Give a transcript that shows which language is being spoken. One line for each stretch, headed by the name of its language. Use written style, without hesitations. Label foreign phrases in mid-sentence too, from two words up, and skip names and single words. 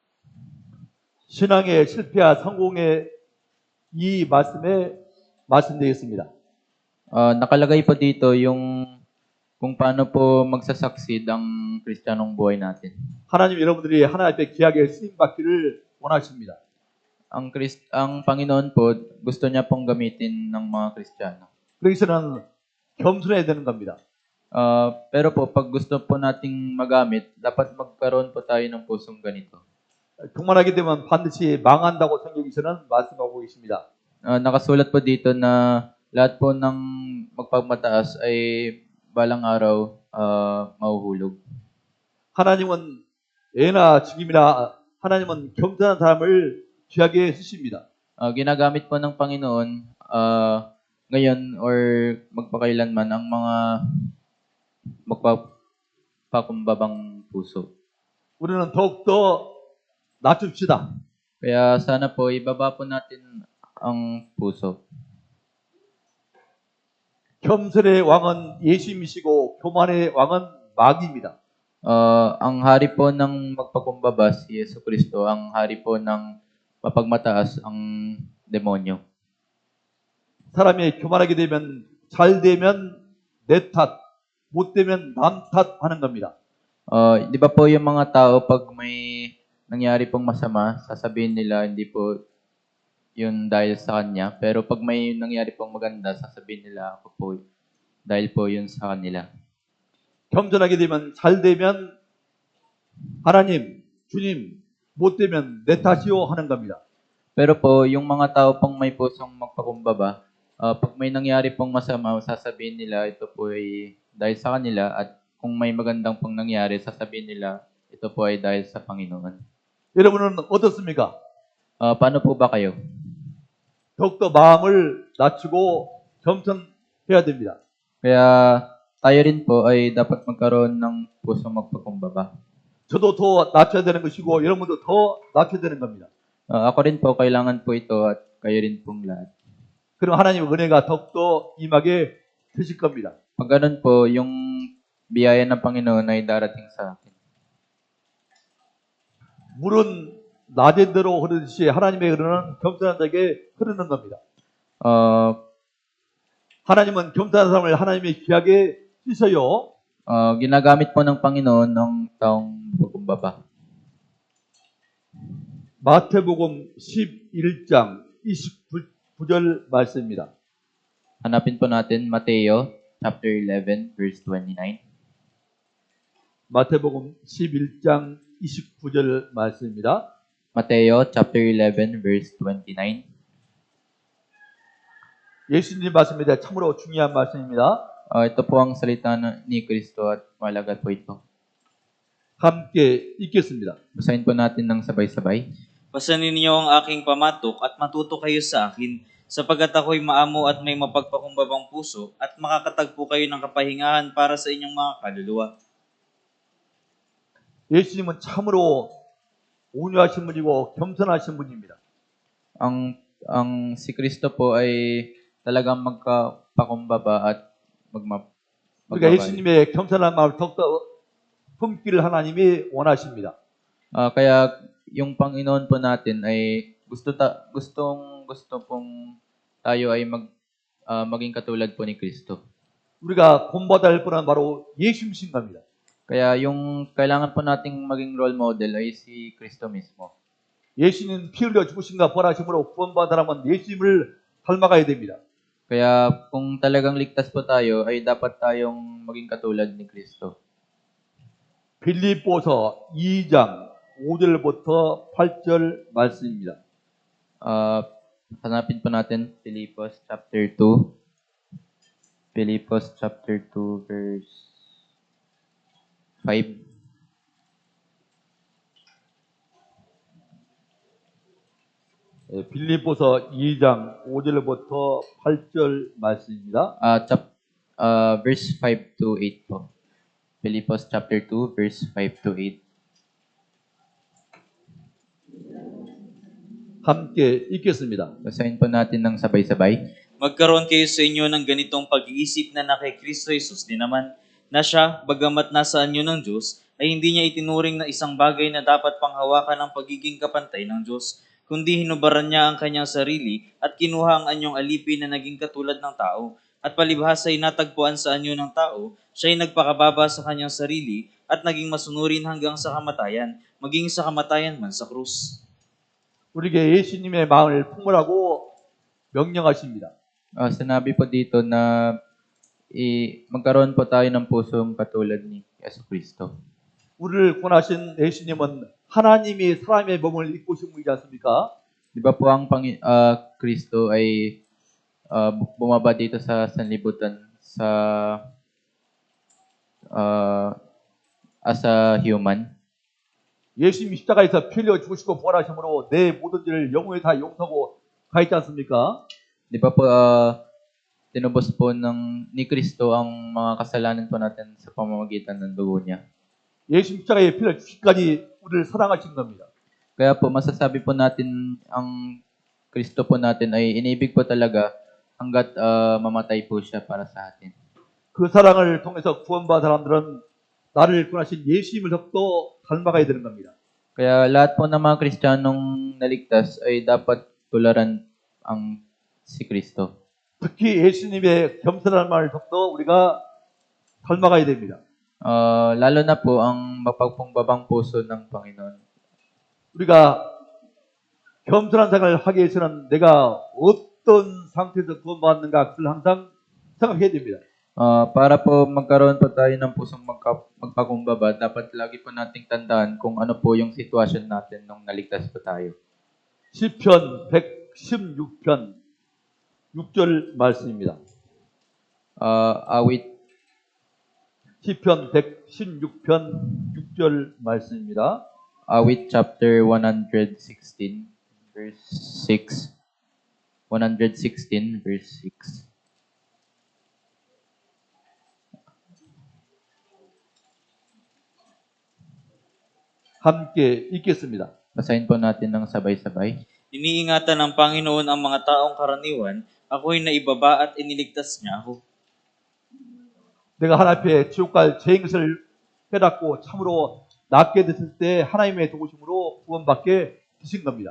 Korean: 신앙의 실패와 성공의 이 말씀에 말씀드리겠습니다.
Filipino: Nakalagay po dito yung kung paano po magsasucceed ang Kristiyanong buhay natin.
Korean: 하나님 여러분들이 하나님 앞에 귀하게 쓰임 받기를 원하십니다.
Filipino: Ang Panginoon po, gusto niya pong gamitin ng mga Kristiyano.
Korean: 그러기 위해서는 겸손해야 되는 겁니다.
Filipino: Pero po, pag gusto po nating magamit, dapat magkaroon po tayo ng pusong ganito.
Korean: 교만하게 되면 반드시 망한다고 성경에서는 말씀하고 계십니다.
Filipino: Nakasulat po dito na lahat po ng magpagmataas ay balang araw mahuhulog.
Korean: 하나님은 애나 직임이나 하나님은 겸손한 사람을 귀하게 쓰십니다.
Filipino: Ginagamit po ng Panginoon ngayon or magpakailanman ang mga magpapakumbabang puso.
Korean: 우리는 더욱더 낮춥시다.
Filipino: Kaya sana po ibaba po natin ang puso.
Korean: 겸손의 왕은 예수님이시고 교만의 왕은 마귀입니다.
Filipino: Ang hari po ng magpakumbaba si Yesu Kristo, ang hari po ng mapagmataas ang demonyo.
Korean: 사람이 교만하게 되면 잘 되면 내 탓, 못 되면 남 탓하는 겁니다.
Filipino: Di ba po yung mga tao pag may nangyari pong masama, sasabihin nila hindi po yun dahil sa kanya. Pero pag may nangyari pong maganda, sasabihin nila ako po dahil po yun sa kanila.
Korean: 겸손하게 되면 잘 되면 하나님, 주님, 못 되면 내 탓이요 하는 겁니다.
Filipino: Pero po, yung mga tao pong may pusong magpakumbaba, pag may nangyari pong masama, sasabihin nila ito po ay dahil sa kanila at kung may magandang pong nangyari, sasabihin nila ito po ay dahil sa Panginoon.
Korean: 여러분은 어떻습니까?
Filipino: Paano po ba kayo?
Korean: 더욱더 마음을 낮추고 겸손해야 됩니다.
Filipino: Kaya tayo rin po ay dapat magkaroon ng pusong magpakumbaba.
Korean: 저도 더 낮춰야 되는 것이고 여러분도 더 낮춰야 되는 겁니다.
Filipino: Ako rin po, kailangan po ito at kayo rin pong lahat.
Korean: 그럼 하나님의 은혜가 더욱더 임하게 되실 겁니다.
Filipino: Pag ganun po, yung biyaya ng Panginoon ay darating sa akin.
Korean: 물은 낮은 대로 흐르듯이 하나님의 흐르는 겸손한 자에게 흐르는 겁니다. 하나님은 겸손한 사람을 하나님의 귀하게 쓰셔요.
Filipino: Ginagamit po ng Panginoon ng taong magpakumbaba.
Korean: 마태복음 11장 29절 말씀입니다.
Filipino: Hanapin po natin Mateo chapter 11 verse 29.
Korean: 마태복음 11장 29절 말씀입니다.
Filipino: Mateo chapter 11 verse 29.
Korean: 예수님 말씀입니다. 참으로 중요한 말씀입니다.
Filipino: Ito po ang salita ni Kristo at mahalaga po ito.
Korean: 함께 읽겠습니다.
Filipino: Basahin po natin ng sabay-sabay. Pasanin niyo ang aking pamatok at matuto kayo sa akin, sapagkat ako'y maamo at may mapagpakumbabang puso at makakatagpo kayo ng kapahingahan para sa inyong mga kaluluwa.
Korean: 예수님은 참으로 온유하신 분이고 겸손하신 분입니다.
Filipino: Ang si Kristo po ay talagang magpakumbaba at
Korean: 그러니까
Filipino: magbabay.
Korean: 예수님의 겸손한 마음을 더욱더 품기를 하나님이 원하십니다.
Filipino: Kaya yung Panginoon po natin ay gusto pong tayo ay maging katulad po ni Kristo.
Korean: 우리가 본받아야 할 분은 바로 예수님이신 겁니다.
Filipino: Kaya yung kailangan po nating maging
English: role model
Filipino: ay si Kristo mismo.
Korean: 예수님 피 흘려 죽으신가 벌하심으로 구원받으라면 예수님을 닮아가야 됩니다.
Filipino: Kaya kung talagang ligtas po tayo, ay dapat tayong maging katulad ni Kristo.
Korean: 빌립보서 2장 5절부터 8절 말씀입니다.
Filipino: Hanapin po natin Filipos chapter 2. Filipos chapter 2 verse 5.
Korean: 빌립보서 2장 5절부터 8절 말씀입니다.
Filipino: Verse 5 to 8 po. Filipos chapter 2 verse 5 to 8.
Korean: 함께 읽겠습니다.
Filipino: Basahin po natin ng sabay-sabay. Magkaroon kayo sa inyo ng ganitong pag-iisip na kay Kristo Jesus din naman, na siya, bagamat nasa anyo ng Diyos, ay hindi niya itinuring na isang bagay na dapat panghawakan ng pagiging kapantay ng Diyos, kundi hinubaran niya ang kanyang sarili at kinuha ang anyong alipin na naging katulad ng tao. At palibhasa ay natagpuan sa anyo ng tao, siya ay nagpakababa sa kanyang sarili at naging masunurin hanggang sa kamatayan, maging sa kamatayan man sa krus.
Korean: 우리에게 예수님의 마음을 품으라고 명령하십니다.
Filipino: Sinabi po dito na magkaroon po tayo ng pusong katulad ni Yesu Kristo.
Korean: 우리를 구원하신 예수님은 하나님이 사람의 몸을 입고 오신 분이지 않습니까?
Filipino: Di ba po ang Kristo ay bumaba dito sa sanlibutan
English: as a human?
Korean: 예수님이 십자가에서 피 흘려 죽으시고 부활하심으로 내 모든 죄를 영원히 다 용서하고 가있지 않습니까?
Filipino: Di ba po, tinubos po ni Kristo ang mga kasalanan po natin sa pamamagitan ng dugo niya.
Korean: 예수님 십자가에 피 흘려 죽기까지 우리를 사랑하신 겁니다.
Filipino: Kaya po masasabi po natin ang Kristo po natin ay inibig po talaga hanggat mamatay po siya para sa atin.
Korean: 그 사랑을 통해서 구원받은 사람들은 나를 구원하신 예수님을 더욱더 닮아가야 되는 겁니다.
Filipino: Kaya lahat po ng mga Kristiyanong naligtas ay dapat tularan ang si Kristo.
Korean: 특히 예수님의 겸손한 말을 더욱더 우리가 닮아가야 됩니다.
Filipino: Lalo na po ang mapagpumbabang puso ng Panginoon.
Korean: 우리가 겸손한 생활을 하기 위해서는 내가 어떤 상태에서 구원받는가 그걸 항상 생각해야 됩니다.
Filipino: Para po magkaroon po tayo ng pusong magpakumbaba, dapat lagi po nating tandaan kung ano po yung sitwasyon natin nung naligtas po tayo.
Korean: 시편 116편 6절 말씀입니다.
Filipino: Awit
Korean: 시편 116편 6절 말씀입니다.
Filipino: Awit chapter 116 verse 6. 116 verse 6.
Korean: 함께 읽겠습니다.
Filipino: Basahin po natin ng sabay-sabay. Iniingatan ng Panginoon ang mga taong karaniwan, ako'y naibaba at iniligtas niya ako.
Korean: 내가 하나님 앞에 지옥 갈 죄인 것을 깨닫고 참으로 낫게 됐을 때 하나님의 도우심으로 구원받게 되신 겁니다.